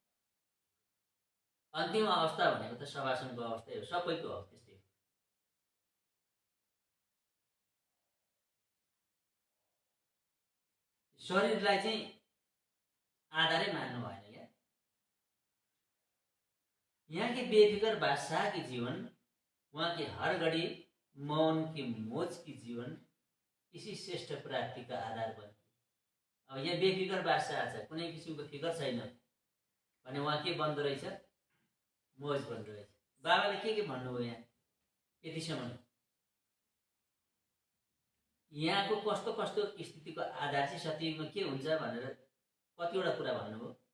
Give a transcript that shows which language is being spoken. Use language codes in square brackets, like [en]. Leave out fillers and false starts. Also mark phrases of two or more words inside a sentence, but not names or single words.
[ne] अन्तिम अवस्था भनेको त शवासनको अवस्था हो, सबैको हो त्यस्तै। शरीरलाई चाहिँ आधारै मान्नु भएन। [hi] यहाँ के बेफिकर बादशाह की जीवन, वहाँ के हर घड़ी मौन की मोज की जीवन इसी श्रेष्ठ प्राप्ति का आधार बन्थ्यो। [ne] अब यहाँ बेफिकर बादशाह छ, कुनै किसिमको फिकर छैन भने उहाँ के बन्दो रहेछ, मोज बन्दो रहेछ। बाबाले के भन्नुभयो यहाँ यतिसम्म, यहाँको कस्तो कस्तो स्थितिको आधार चाहिँ सत्यमा के हुन्छ भनेर कतिवटा कुरा भन्नुभयो।